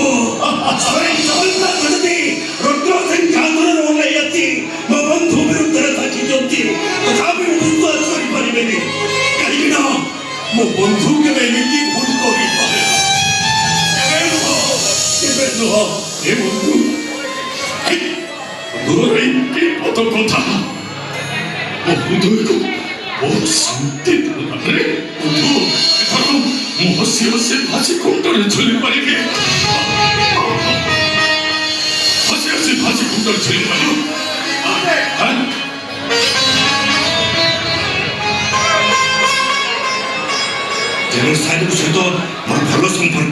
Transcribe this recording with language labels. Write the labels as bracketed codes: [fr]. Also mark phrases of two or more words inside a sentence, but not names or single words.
[or] ଜଗନ୍ନାଥ ଯଦି ରୁଦ୍ର ସିଂହାସନରୁ ଓହ୍ଲାଇ ଆସି ମୋ ବନ୍ଧୁ ବିରୁଦ୍ଧରେ ସାକ୍ଷୀ ଦିଅନ୍ତି, ତଥାପି ମୁଁ ବିଶ୍ୱାସ କରିପାରିବେନି। କାହିଁକି ନା ମୋ ବନ୍ଧୁ କେବେ ଏମିତି ଭୁଲ କରିପାରେ ନା। କେବେ ନୁହଁ। ଏ ବନ୍ଧୁ, ତୋର ଏଇ ବିପଦ କଥା ମୋ ହୃଦୟକୁ ବହୁତ ଶାନ୍ତି ଦେଲାରେ। ବନ୍ଧୁ, ଏଥର ମୁଁ ହସି ହସି ଭାସି କୁଣ୍ଡରେ ଝୁଲି ପାରିବି। ହସି ହସି ଭାସି କୁଣ୍ଡରେ ଝୁଲି ପାରିବି। ଜେନେରାଲ ସାହେବଙ୍କ ସହିତ ମୋର ଭଲ ସମ୍ପର୍କ।